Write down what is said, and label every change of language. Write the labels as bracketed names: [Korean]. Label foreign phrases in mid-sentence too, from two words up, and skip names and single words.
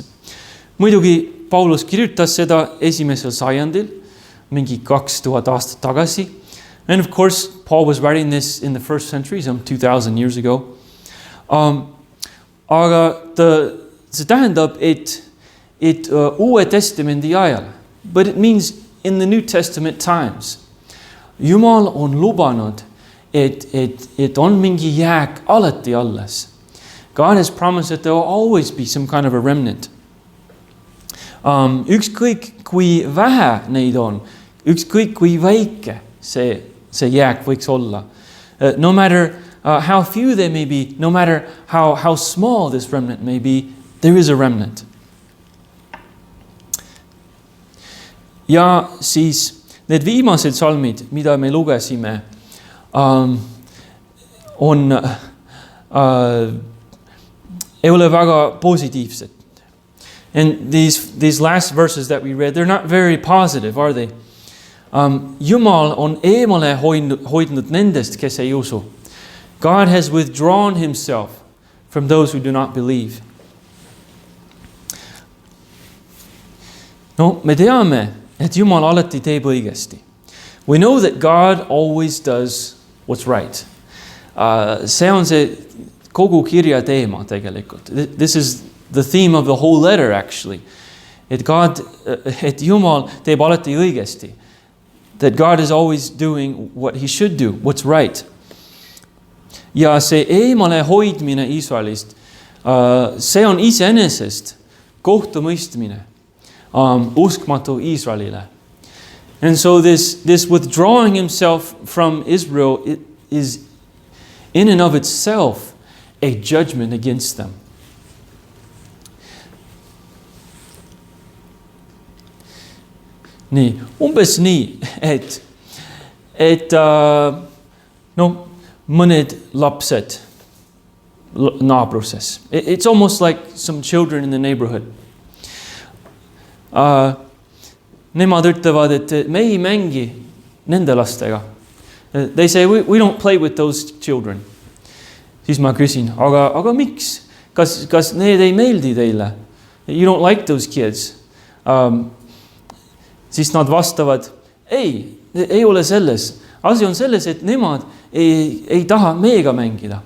[Estonian] Muidugi Paulus kirjutas seda 1. sajandil, mingi 2000 aastat tagasi. [English] And of course, Paul was writing this in the first century, some 2,000 years ago. [Estonian] Aga see tähendab, et Uue Testamendi ajal, [English] but it means in the New Testament times, [Estonian] Jumal on lubanud, et on mingi jääk alati alles. [English] God has promised that there will always be some kind of a remnant. [Estonian] Ükskõik kui vähe neid on, ükskõik kui väike see jääk võiks olla. [English] No matter how few they may be, no matter how small this remnant may be, there is a remnant. [Estonian] Ja siis need viimased salmid, mida me lugesime, ei ole väga positiivsed. [English] And these last verses that we read, they're not very positive, are they? [Estonian] Jumal on eemale hoidnud nendest, kes ei usu. [English] God has withdrawn himself from those who do not believe. [Estonian] No, me teame, et Jumal alati teeb õigesti. [English] We know that God always does what's right. [Estonian] See on see kogu kirja teema tegelikult. [English] This is the theme of the whole letter actually. [Estonian] Et Jumal teeb alati õigesti. [English] That God is always doing what he should do, what's right. [Estonian] Ja see eemale hoidmine Iisraelist, see on iseenesest kohtumõistmine uskmatu Iisraelile. [English] And so this withdrawing himself from Israel is in and of itself a judgment against them. [Estonian] Nii, umbes nii, et mõned lapsed naabruses. [English] It's almost like some children in the neighborhood. [Estonian] Nemad ütlevad, et me ei mängi nende lastega. [English] They say, we don't play with those children. [Estonian] Siis ma küsin, aga miks? Kas need ei meeldi teile? [English] You don't like those kids. [Estonian] Siis nad vastavad, ei ole selles. Asi on selles, et nemad ei taha meiega mängida.